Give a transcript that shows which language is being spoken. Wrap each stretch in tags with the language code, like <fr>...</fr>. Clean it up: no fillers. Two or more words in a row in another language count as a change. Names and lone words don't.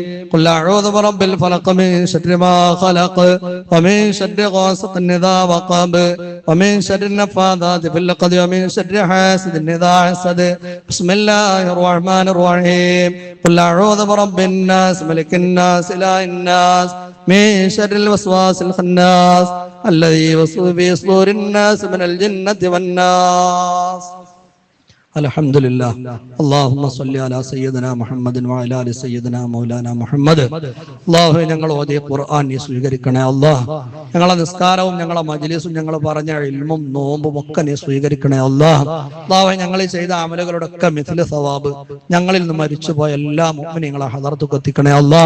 <ar>قل أعوذ برب الفلق من شر ما خلق ومن شر غاسق إذا وقب ومن شر النفاثات في العقد ومن شر حاسد إذا حسد. بسم الله الرحمن الرحيم. قل أعوذ برب الناس ملك الناس إله الناس من شر الوسواس الخناس الذي يوسوس في صدور الناس من الجنة والناس. الحمد لله. اللهم صل على سيدنا محمد وعلى آل سيدنا مولانا محمد.</ar> <ml>അല്ലാഹുവേ, ഞങ്ങൾ ഓതിയ ഖുർആൻ നീ സ്വീകരിക്കണേ അല്ലാഹ്. ഞങ്ങളെ നിസ്കാരവും ഞങ്ങളെ മജ്ലിസും ഞങ്ങൾ പറഞ്ഞ ഇൽമും നോമ്പും ഒക്കെ നീ സ്വീകരിക്കണേ അല്ലാഹ്. അല്ലാഹുവേ, ഞങ്ങൾ ചെയ്ത അമലുകളുടെ ഒക്കെ</ml> <ar>مثل ثواب</ar> <ml>ഞങ്ങളിൽ നിന്ന് മരിച്ചുപോയ എല്ലാ മുഅ്മിനീങ്ങളെ ഹദറത്തുക്ക് എത്തിക്കണേ അല്ലാഹ്.</ml>